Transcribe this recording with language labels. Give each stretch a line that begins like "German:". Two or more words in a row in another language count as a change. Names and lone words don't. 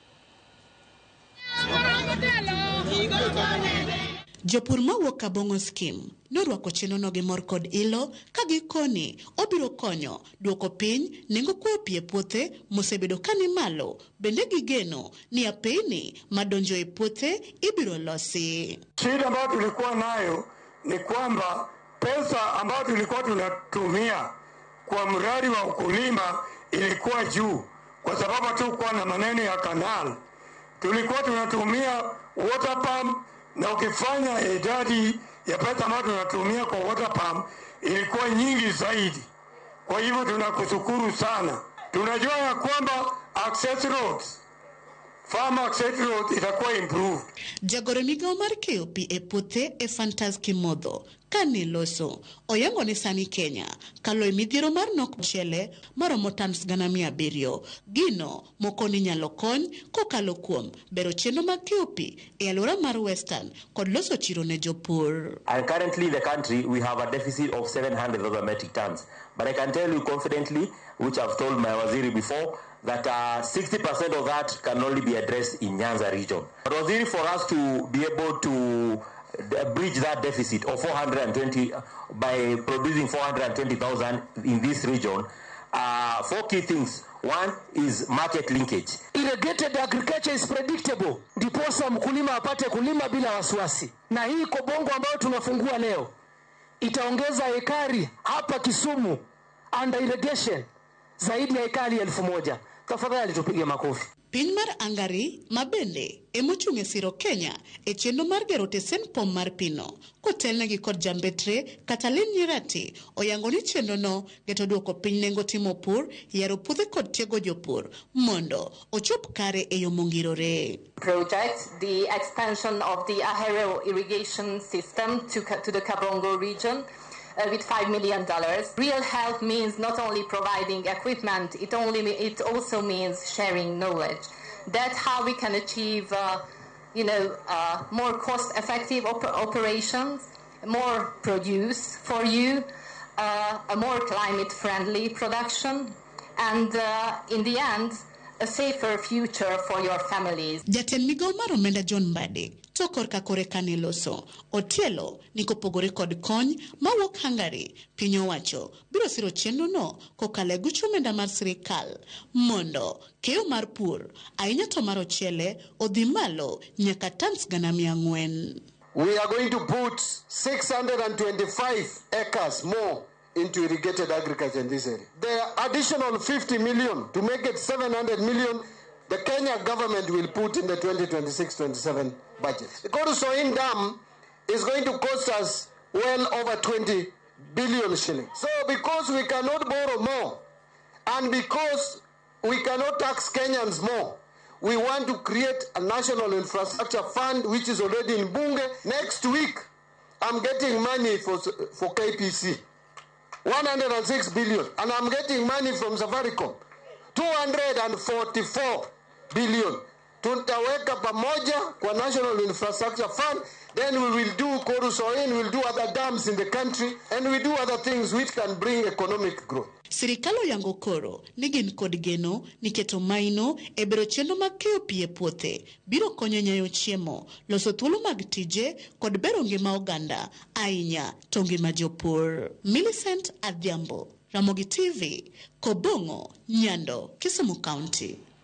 Luo (Kenya and Tanzania): Jopur mawuok Kabongo scheme norwako chenrono gi mor kod ilo ka gikoni obiro konyo duoko piny nengo kuoyo pi e puothe mosebedo kani malo. Bende gigeno ni apeyni madonjo e puothe ibiro losi.
Swahili: Shida ambayo tulikuwa nayo ni kwamba pesa ambayo tulikuwa tunatumia kwa mradi wa ukulima ilikuwa juu, kwa sababu hatukuwa na maneno ya kanal. Tulikuwa tunatumia
English: water pump,
Swahili: na ukifanya idadi ya pesa ambayo tunatumia kwa
English: water pump
Swahili: ilikuwa nyingi zaidi. Kwa hivyo tunakushukuru sana. Tunajua ya kwamba
English: access roads, farm access roads itakuwa improved.
Luo (Kenya and Tanzania): Jagore migawo mar keyo pi e puothe e Fantas Kimodho kane loso oyango ni sani Kenya kalo e midhiero mar nok mchele maromo tons 700. Gino moko ni nyalo kony kokalo kuom bero chenro mag keyo pi e alwora mar Western kod loso chiro ne jopur.
English: And currently in the country we have a deficit of 700,000 metric tons. But I can tell you confidently, which I've told my waziri before, that 60% of that can only be addressed in Nyanza region. But waziri, for us to be able to bridge that deficit of 420 by producing 420,000 in this region, 4 key things. One is market linkage. Irrigated agriculture is predictable.
Swahili: Ndiposa mkulima apate kulima bila wasiwasi. Na hii Kabongo ambayo tunafungua leo itaongeza ekari hapa Kisumu
English: under irrigation
Swahili: zaidi ya ekari 1,000. Tafadhali tupige makofi.
Luo (Kenya and Tanzania): Piny mar Angari mabende emochung'e siro Kenya e chenro mar gero tesen pom mar pino. Kotelnegi kod jambetre Katalin Nyirati oyango ni chenrono geto duoko piny nengo timo pur, yaro puothe kod tiego jopur mondo ochop kare e yo mongirore.
English: Project, the expansion of the Ahero irrigation system to the Kabongo region, with $5 million. Real help means not only providing equipment, it also means sharing knowledge. That's how we can achieve, more cost-effective operations, more produce for you, a more climate-friendly production, and in the end, a safer future for your families.
Luo (Kenya and Tanzania): Jatend migawo mar omenda John Mbadi to korka kore kane loso Otielo ni kopogore kod kony mawuok Hungary, piny owacho biro siro chenrono kokalo e guch omenda mar sirikal mondo keyo mar pur ahinya to mar ochele odhi malo nyaka tons 400.
English: We are going to put 625 acres more into irrigated agriculture in this area. The additional 50 million to make it 700 million, the Kenya government will put in the 2026-27 budget. The Korusoin Dam is going to cost us well over 20 billion shillings. So because we cannot borrow more and because we cannot tax Kenyans more, we want to create a national infrastructure fund which is already in Bunge. Next week, I'm getting money for KPC. 106 billion, and I'm getting money from Safaricom, 244 billion.
Swahili: Tutaweka pamoja kwa
English: National Infrastructure Fund, then we will do Korusoin, we'll do other dams in the country, and we do other things which can bring economic growth.
Luo (Kenya and Tanzania): Sirikal oyango koro ni gin kod geno ni keto maino e bero chenro mag keyo pi e puothe biro konyo nyayo chiemo, loso thuolo mag tije kod bero ngima oganda ahinya to ngima jopur. Millicent Adhiambo, Ramogi TV, Kabongo, Nyando, Kisumu County.